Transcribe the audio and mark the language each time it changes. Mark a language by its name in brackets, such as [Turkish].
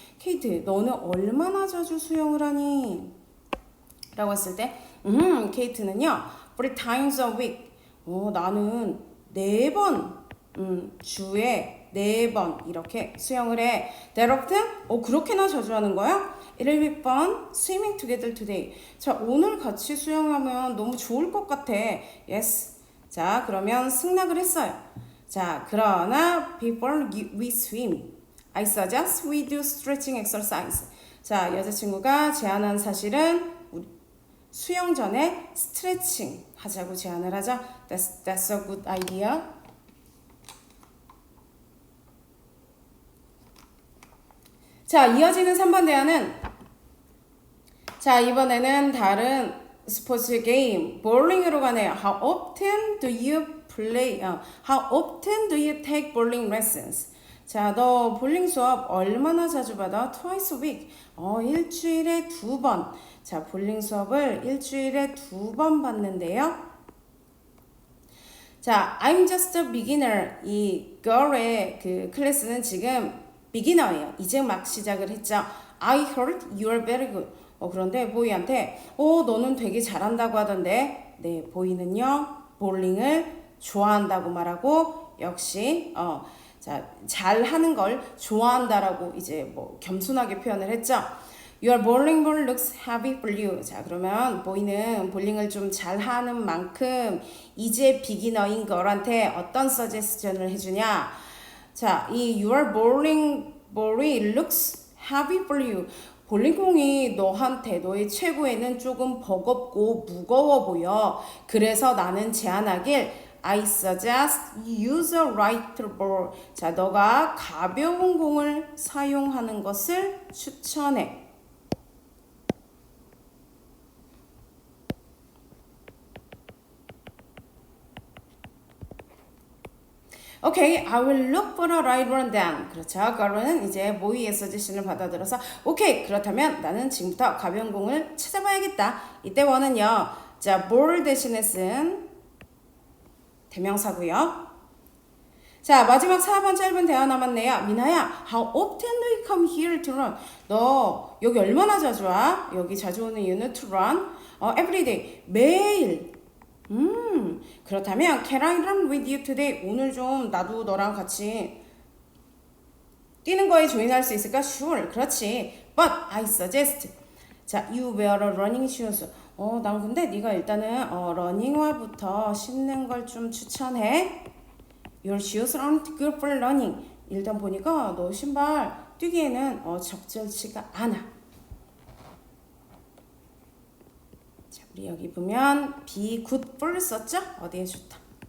[Korean] Kate, 너는 얼마나 자주 수영을 하니? 라고 했을 때 Kate는요 [English] 3 times a week. [Korean] 나는 4번 주에 4번 이렇게 수영을 해. [English] That often? [Korean] 그렇게나 자주 하는 거야? [English] It'll be fun swimming together today. [Korean] 자, 오늘 같이 수영하면 너무 좋을 것 같아. [English] Yes. [Korean] 자, 그러면 승낙을 했어요. 자, 그러나 [English] before we swim, I suggest we do stretching exercise. [Korean] 자, 여자친구가 제안한 사실은 수영 전에 스트레칭 하자고 제안을 하죠. [English] That's a good idea. [Korean] 자, 이어지는 3번 대화는 자, 이번에는 다른 스포츠 게임 볼링으로 가네요. [English] How often do you play? How often do you take bowling lessons? [Korean] 자, 너 볼링 수업 얼마나 자주 받아? [English] Twice a week. [Korean] 일주일에 2번. 자, 볼링 수업을 일주일에 2번 받는데요. 자, [English] I'm just a beginner. [Korean] 이 girl의 그 클래스는 지금 beginner예요. 이제 막 시작을 했죠. [English] I heard you're very good. [Korean] 그런데 보이한테 너는 되게 잘한다고 하던데, 네, 보이는요 볼링을 좋아한다고 말하고 역시 자, 잘하는 걸 좋아한다라고 이제 뭐 겸손하게 표현을 했죠. [English] Your bowling ball looks heavy for you. [Korean] 자, 그러면 보이는 볼링을 좀 잘하는 만큼 이제 비기너인 걸한테 어떤 서제스션을 해주냐? 자, 이 [English] your bowling ball이 looks heavy for you. [Korean] 볼링공이 너한테 너의 최고에는 조금 버겁고 무거워 보여. 그래서 나는 제안하길 [English] I suggest you use a lighter ball. [Korean] 자, 너가 가벼운 공을 사용하는 것을 추천해. [English] 오케이, I will look for a right one then. [Korean] 그렇죠. 그러면 이제 모의의 서제션을 받아들여서 오케이, 그렇다면 나는 지금부터 가벼운 공을 찾아봐야겠다. 이때 원은요. 자, ball 대신에 쓴 대명사고요. 자, 마지막 4번 짧은 대화 남았네요. [English] 미나야, how often do you come here to run? [Korean] 너 여기 얼마나 자주 와? 여기 자주 오는 이유는 [English] to run? every day. [Korean] 매일. 그렇다면 [English] can I run with you today? [Korean] 오늘 좀 나도 너랑 같이 뛰는 거에 조인할 수 있을까? [English] Sure. [Korean] 그렇지. [English] But I suggest. 자, you wear a running shoes. [Korean] 난 근데 네가 일단은 러닝화부터 신는 걸 좀 추천해. [English] Your shoes aren't good for running. [Korean] 일단 보니까 너 신발 뛰기에는 적절치가 않아. 자, 우리 여기 보면 be good for 썼죠? 어디에 좋다.